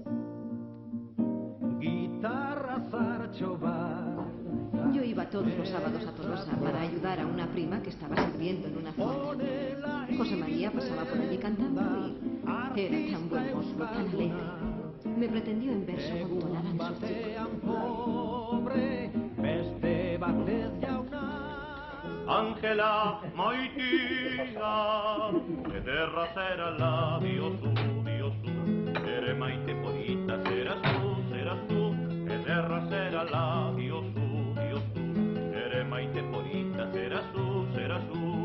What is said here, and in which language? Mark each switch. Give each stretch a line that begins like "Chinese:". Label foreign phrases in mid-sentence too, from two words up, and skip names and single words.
Spanish: Yo iba todos los sábados a Tolosa para ayudar a una prima que estaba sirviendo en una fonda. José María pasaba por allí cantando y era tan buen mozo, tan alegre. Me pretendió en verso con tonada de su
Basque: Ángela maitia, ederra zera labiozu, biozu, ere maite polita zerazu, ederra zera labiozu, biozu, ere maite polita zerazu.